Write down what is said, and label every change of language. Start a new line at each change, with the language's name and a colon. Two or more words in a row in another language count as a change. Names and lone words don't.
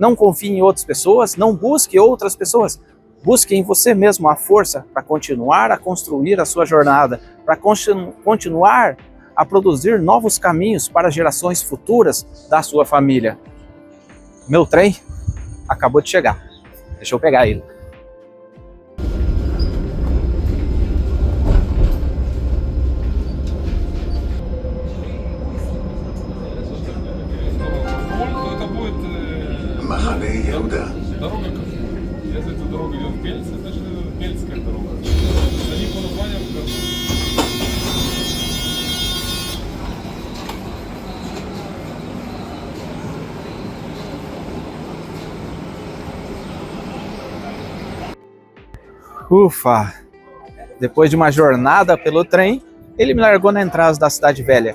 Portuguese: Não confie em outras pessoas, não busque outras pessoas. Busque em você mesmo a força para continuar a construir a sua jornada, para continuar a produzir novos caminhos para gerações futuras da sua família. Meu trem acabou de chegar. Deixa eu pegar ele.
Russian: Махане Иуда. Дорога, если эта дорога идет в Пельце, значит это Пельцкая дорога. Они по названиям
Portuguese: Ufa! Depois de uma jornada pelo trem, ele me largou na entrada da cidade velha.